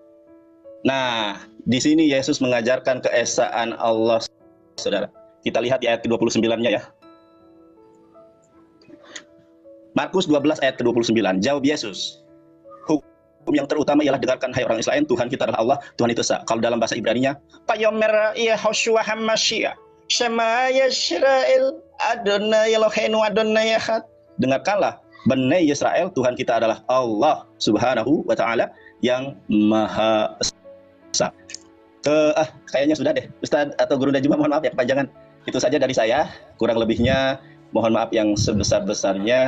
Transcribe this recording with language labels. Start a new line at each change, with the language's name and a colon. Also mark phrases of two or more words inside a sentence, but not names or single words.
Indonesian: Nah, di sini Yesus mengajarkan keesaan Allah, saudara. Kita lihat di ayat ke-29-nya ya. Markus 12 ayat ke-29. Jawab Yesus. Yang terutama ialah dengarkan hai orang Israel, Tuhan kita adalah Allah, Tuhan itu esa. Kalau dalam bahasa Ibraninya,
Hebrew: ויאמר יהושע המשיח שמע ישראל אדני אלהינו אדני אחד.
Indonesian: Dengarkanlah, Bani Israel, Tuhan kita adalah Allah
Arabic: سبحانه وتعالى
Indonesian: yang Maha Esa. Kayaknya sudah deh, Ustaz atau Guru Najma, mohon maaf ya kepanjangan. Itu saja dari saya, kurang lebihnya mohon maaf yang sebesar-besarnya.